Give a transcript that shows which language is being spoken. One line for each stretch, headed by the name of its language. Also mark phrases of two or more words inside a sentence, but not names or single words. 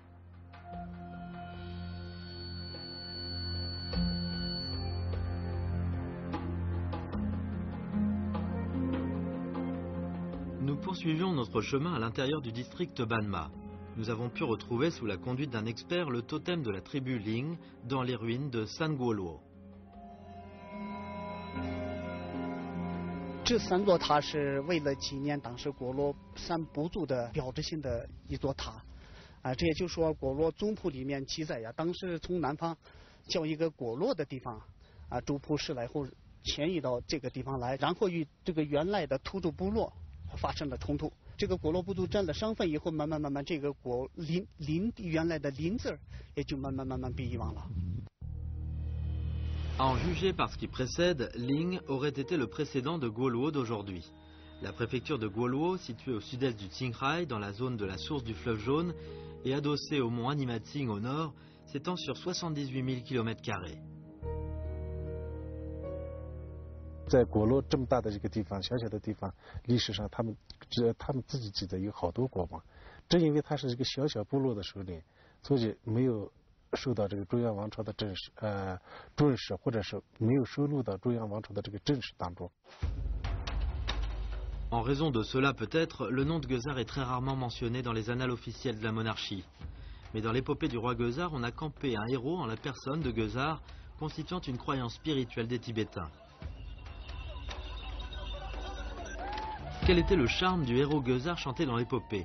French: Nous poursuivions notre chemin à l'intérieur du district Banma. Nous avons pu retrouver sous la conduite d'un expert le totem de la tribu Ling dans les ruines de San Guoluo.
Chinese: 这三座塔是为了纪念当时果罗三部族的标志性的一座塔，这也就是说果罗宗谱里面记载呀，当时从南方叫一个果罗的地方，主仆是来后迁移到这个地方来，然后与这个原来的土著部落发生了冲突。这个果罗部族占了身份以后，慢慢，这个果林原来的林字也就慢慢被遗忘了。
French: À en juger par ce qui précède, Ling aurait été le précédent de Guoluo d'aujourd'hui. La préfecture de Guoluo, située au sud-est du Qinghai, dans la zone de la source du fleuve Jaune, et adossée au mont Animating au nord, s'étend sur 78 000 km².
Chinese: 在果洛这么大的这个地方，小小的地方，历史上他们自己记得有好多国王。正因为他是一个小小部落的首领，所以没有受到这个中央王朝的重视，或者是没有收录到中央王朝的这个正史当中。
French: En raison de cela peut-être, le nom de Gueusar est très rarement mentionné dans les annales officielles de la monarchie. Mais dans l'épopée du roi Gueusar, on a campé un héros en la personne de Gueusar, constituant une croyance spirituelle des Tibétains. Quel était le charme du héros Gueusar chanté dans l'épopée?